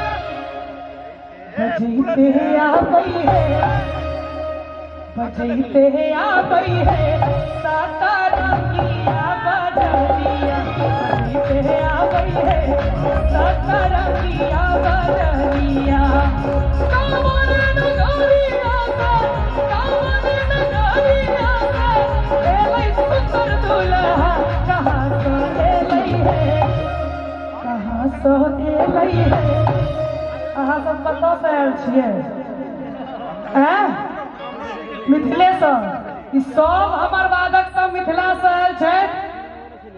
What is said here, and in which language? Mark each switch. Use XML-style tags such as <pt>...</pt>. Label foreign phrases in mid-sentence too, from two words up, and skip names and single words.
<mai>बजैते आबई है, बजैते आबई है साता रंगिया बजरिया, बजैते आबई है साता रंगिया बजरिया। कांवर नगरिया से, कांवर नगरिया से एलै सुंदर दूल्हा कहाँ सो एलै है, कहाँ सो एलै है। अहाँ सब कतऽ से आयल छियै? मिथिलेसँ। ई सब हमर वादक सब मिथिला से आयल छै।</mai>